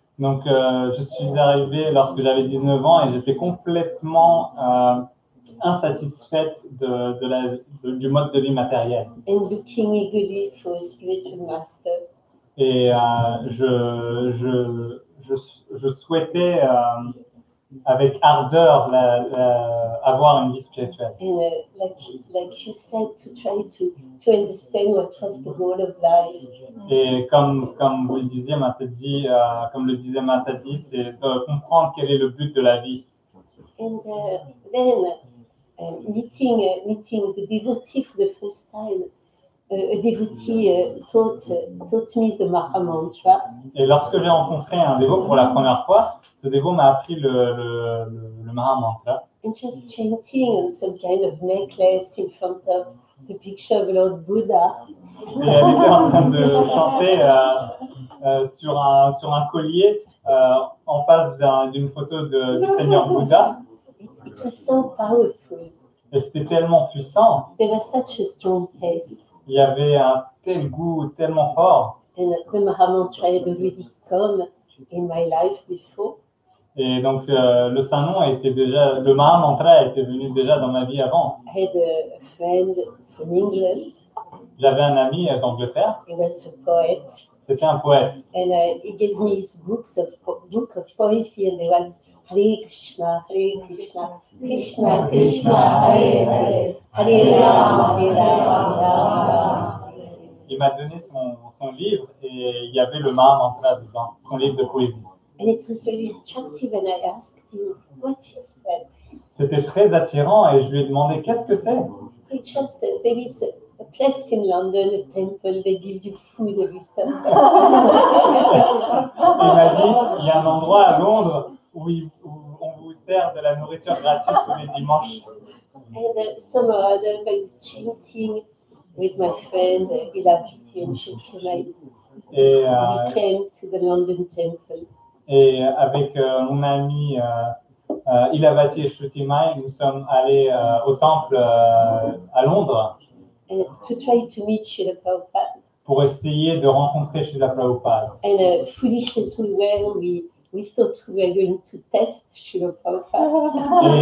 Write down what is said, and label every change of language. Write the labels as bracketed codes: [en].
[fr] Donc je suis arrivée lorsque j'avais 19 ans et j'étais complètement insatisfaite du mode de vie matériel. [en] And looking eagerly for a spiritual master. [fr] Et je souhaitais avec ardeur avoir une vie spirituelle. [en] And like you said, to try to understand what was the goal of life. [fr] Et comme vous le disiez, Mataji, comme le disait Mataji, c'est de comprendre quel est le but de la vie. [en] And then meeting the devotee for the first time, a devotee taught me the Maha Mantra. [fr] Et lorsque j'ai rencontré un dévot pour la première fois, ce dévot m'a appris le Maha Mantra. [en] And just chanting on some kind of necklace in front of the picture of Lord Buddha. [fr] Et elle était en train de chanter sur un collier en face d'une photo du Seigneur Bouddha. [en] It was so powerful. [fr] Et c'était tellement puissant. [en] There was such a strong taste. [fr] Il y avait un tel goût tellement fort. [en] And the Maha Mantra had already come in my life before. [fr] Et donc le Saint-Nom le Maha Mantra était venu déjà dans ma vie avant. [en] I had a friend from England. [fr] J'avais un ami d'Angleterre. [en] He was a poet. [fr] C'était un poète. [en] And he gave me his book of poesy, and there was Hare Krishna, Krishna Krishna, Hare Hare, Hare Rama, Hare Rama. [fr] Il m'a donné son livre et il y avait le Mahamantra dedans, son livre de poésie. [en] And it was very attractive, and I asked him, what is that? [fr] C'était très attirant et je lui ai demandé qu'est-ce que c'est. [en] It's just, there is a place in London, a temple, they give you food every Sunday. [fr] Il m'a dit, il y a un endroit à Londres où on vous sert de la nourriture gratuite tous les dimanches. [en] And some other, I was chanting with my friend Ilaviti and Shukshimai. [fr] Et, [en] We came to the London temple. [fr] et avec mon ami Ilavati et Shrutimai, nous sommes allés au temple à Londres [en] And to try to meet Srila Prabhupada. [fr] pour essayer de rencontrer Srila Prabhupada. [en] And foolish as we were, we thought we were going to test Srila Prabhupada.